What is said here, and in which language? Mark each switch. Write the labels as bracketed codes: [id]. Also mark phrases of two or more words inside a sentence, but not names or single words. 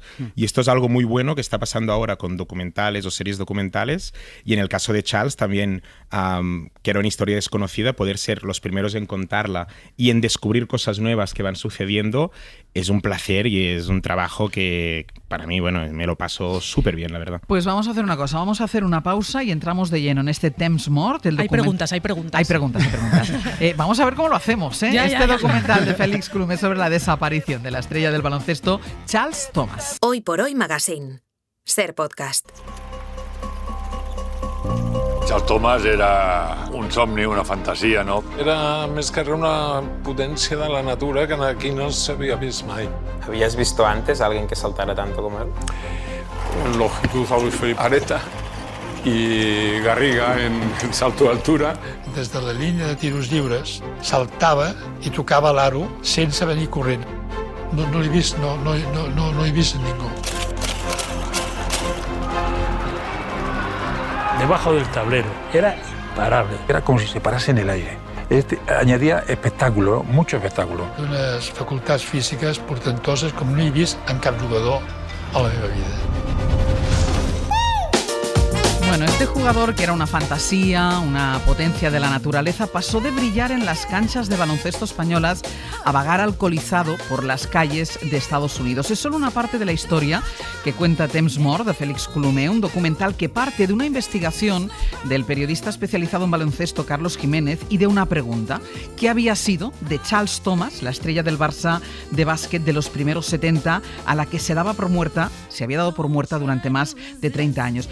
[es] Y esto es algo muy bueno que está pasando ahora con documentales o series documentales, y en el caso de Charles también, que era una historia desconocida, poder ser los primeros en contarla y en descubrir cosas nuevas que van sucediendo es un placer y es un trabajo que para mí, me lo paso súper bien, la verdad. Pues vamos a hacer una cosa, vamos a hacer una pausa y entramos de lleno en este Temps Mort. Hay preguntas. Vamos a ver cómo lo hacemos, ¿eh? Documental de Félix Colomer sobre la desaparición de la estrella del baloncesto, Charles Thomas. Hoy por Hoy Magazine. Ser podcast. [ca] Charles Thomas era un somni, una fantasia, no? Era més que una potència de la natura que aquí no s'havia vist mai. [es] ¿Habías visto antes a alguien que saltara tanto como él? [ca] Longitud a Luis Felipe Areta i Garriga en salto d'altura. Des de la línia de tiros lliures saltava i tocava l'aro sense venir corrent. No l'he vist, no he vist a ningú. [es] Debajo del tablero, era imparable. Era como si se parase en el aire. Añadía espectáculo, mucho espectáculo. [ca] Unes facultats físiques portentoses com no he vist en cap jugador a la meva vida. [es] Bueno, este jugador, que era una fantasía, una potencia de la naturaleza, pasó de brillar en las canchas de baloncesto españolas a vagar alcoholizado por las calles de Estados Unidos. Es solo una parte de la historia que cuenta Temps Mort de Félix Colomer, un documental que parte de una investigación del periodista especializado en baloncesto Carlos Jiménez y de una pregunta: ¿qué había sido de Charles Thomas, la estrella del Barça de básquet de los primeros 70, a la que se había dado por muerta durante más de 30 años?